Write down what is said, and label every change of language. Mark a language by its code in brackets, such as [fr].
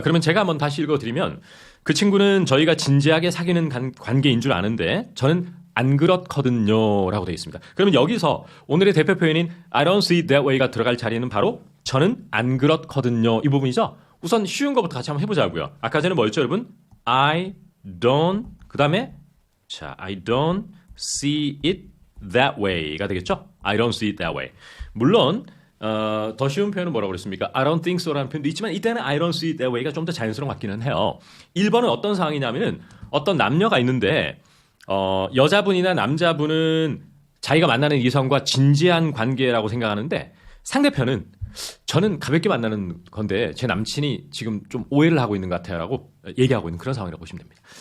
[ko] 그러면 제가 한번 다시 읽어드리면 그 친구는 저희가 진지하게 사귀는 관계인 줄 아는데 저는 안 그렇거든요 라고 되어 있습니다. 그러면 여기서 오늘의 대표 표현인 [en] I don't see it that way [ko] 가 들어갈 자리는 바로 저는 안 그렇거든요 이 부분이죠. 우선 쉬운 것부터 같이 한번 해보자고요. 아까 전에 뭐였죠 여러분? [en] I don't [ko] 그 다음에 자 [en] I don't see it that way가 [ko] 되겠죠? [en] I don't see it that way. [ko] 물론 더 쉬운 표현은 뭐라고 그랬습니까? [en] I don't think so [ko] 라는 표현도 있지만 이때는 [en] I don't see it that way [ko] 가 좀 더 자연스러운 것 같기는 해요. 1번은 어떤 상황이냐면은 어떤 남녀가 있는데 여자분이나 남자분은 자기가 만나는 이성과 진지한 관계라고 생각하는데 상대편은 저는 가볍게 만나는 건데 제 남친이 지금 좀 오해를 하고 있는 것 같아요 라고 얘기하고 있는 그런 상황이라고 보시면 됩니다.